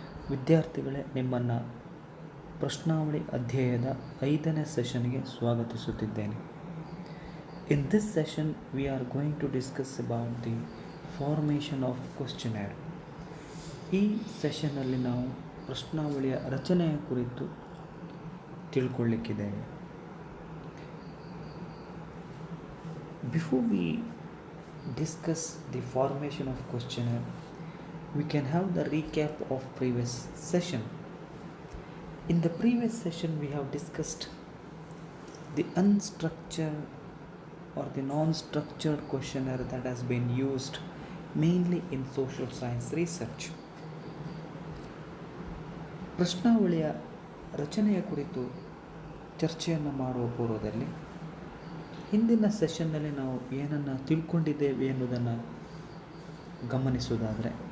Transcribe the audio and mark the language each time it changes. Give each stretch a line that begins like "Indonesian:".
Kannada: ವಿದ್ಯಾರ್ಥಿಗಳೇ, ನಿಮ್ಮನ್ನು ಪ್ರಶ್ನಾವಳಿ ಅಧ್ಯಾಯದ 5ನೇ ಸೆಷನ್ಗೆ ಸ್ವಾಗತಿಸುತ್ತಿದ್ದೇನೆ.
English: In this session, we are going to discuss about the formation of questionnaire.
Kannada: ಈ ಸೆಷನ್ನಲ್ಲಿ ನಾವು ಪ್ರಶ್ನಾವಳಿಯ ರಚನೆಯ ಕುರಿತು ತಿಳ್ಕೊಳ್ಳಿಕ್ಕಿದ್ದೇವೆ.
English: Before we discuss the formation of questionnaire, we can have the recap of previous session. In the previous session, we have discussed the unstructured or the non-structured questionnaire that has been used mainly in social science research.
Kannada: ಪ್ರಶ್ನಾವಳಿಯ ರಚನೆಯ ಕುರಿತು ಚರ್ಚೆಯನ್ನು ಮಾಡುವ ಪೂರ್ವದಲ್ಲಿ ಹಿಂದಿನ ಸೆಷನ್ನಲ್ಲಿ ನಾವು ಏನನ್ನು ತಿಳ್ಕೊಂಡಿದ್ದೇವೆ ಎನ್ನುವುದನ್ನು ಗಮನಿಸುವುದಾದರೆ,